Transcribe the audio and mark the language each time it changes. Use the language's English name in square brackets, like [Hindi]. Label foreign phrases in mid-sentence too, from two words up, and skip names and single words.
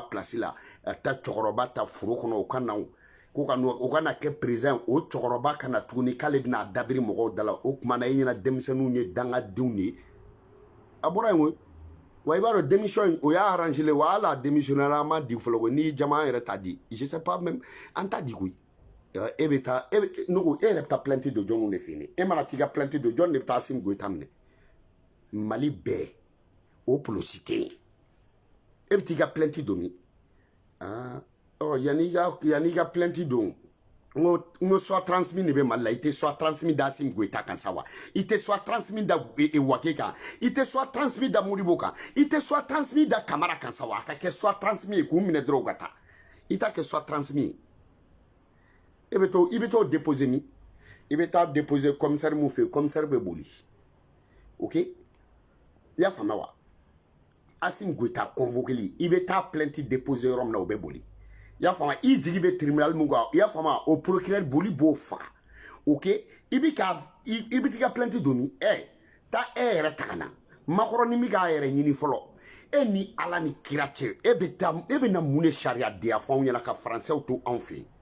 [Bambara] place la ta cɛkɔrɔba ta foro kɔnɔ o ka na o kana kɛ président o cɛkɔrɔba kana tuguni k'ale bɛna dabiri mɔgɔw da la o tuma na e ɲɛna denmisɛnninw ye dangadenw de ye a bɔra yen wa i b'a dɔn démission o y'a arrangé le wa hali a démissionnera an m'a di fɔlɔ koyi n'i jama an yɛrɛ t'a di [French] je sais pas même [Bambara] an t'a di koyi e bɛ taa e yɛrɛ bɛ taa plainte don jɔnw de fɛ yen e mana t'i ka plainte don jɔn de bɛ taa Assimi Goïta minɛ Mali bɛɛ o polosi tɛ yen e bɛ t'i ka plainte don min yanni i ka plainte don n ko [French] soit transmis [Bambara] de bɛ Mali la i tɛ [French] soit transmis [Bambara] da Assimi Goïta kan sa wa i tɛ [French] soit transmis [Bambara] da Wake kan i tɛ [French] soit transmis [Bambara] da Modibo kan i tɛ [French] soit transmis [Bambara] da Kamara kan sa wa a ka kɛ [French] soit transmis [Bambara] ye k'u minɛ dɔrɔn u ka taa i t'a kɛ [French] soit transmis [Bambara] ye i bɛ t'o déposer min i bɛ taa déposer commissaire mun fɛ yen commissaire bɛ boli ok i y'a faamuya wa Assimi Goïta convoqué i bɛ taa [French] plainte déposer [Bambara] yɔrɔ min na o bɛ boli i y'a faamuya i jigi bɛ tribunal mun kan i y'a faamuya o procureur boli b'o faga ok i bɛ t'i ka plainte don min taa e yɛrɛ ta ka na makɔrɔni min k'a yɛrɛ ɲini fɔlɔ e ni Ala ni kira cɛ e bɛ na mun de sariya di a fɔ anw ɲɛna ka faransɛw to anw fɛ yen